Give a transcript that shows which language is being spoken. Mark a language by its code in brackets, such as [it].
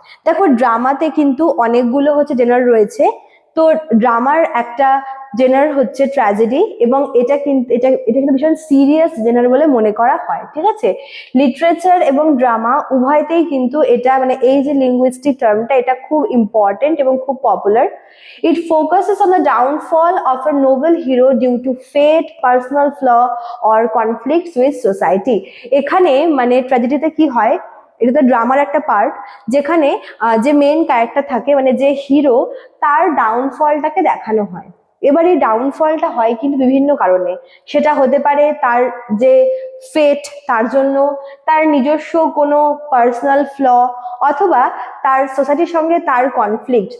[bn] দেখো ড্রামাতে কিন্তু অনেকগুলো হচ্ছে জেনার রয়েছে। তো ড্রামার একটা জেনার হচ্ছে ট্র্যাজেডি, এবং এটা কিন্তু ভীষণ সিরিয়াস জেনার বলে মনে করা হয়। ঠিক আছে, লিটারেচার এবং ড্রামা উভয়তেই কিন্তু এটা মানে এই যে লিঙ্গুইস্টিক টার্মটা, এটা খুব ইম্পর্টেন্ট এবং খুব popular. [en] It focuses on the downfall of a noble hero due to fate, personal flaw or conflicts with society. [bn] এখানে মানে ট্র্যাজেডিতে কি হয়, এটা তো ড্রামার একটা পার্ট, যেখানে যে মেন ক্যারেক্টার থাকে মানে যে হিরো, তার ডাউনফলটাকে দেখানো হয়। এবার এই ডাউনফলটা হয় কিন্তু বিভিন্ন কারণে। সেটা হতে পারে তার যে ফেট, তার জন্য, তার নিজস্ব কোনো পার্সোনাল ফ্ল, অথবা তার সোসাইটির সঙ্গে তার কনফ্লিক্ট।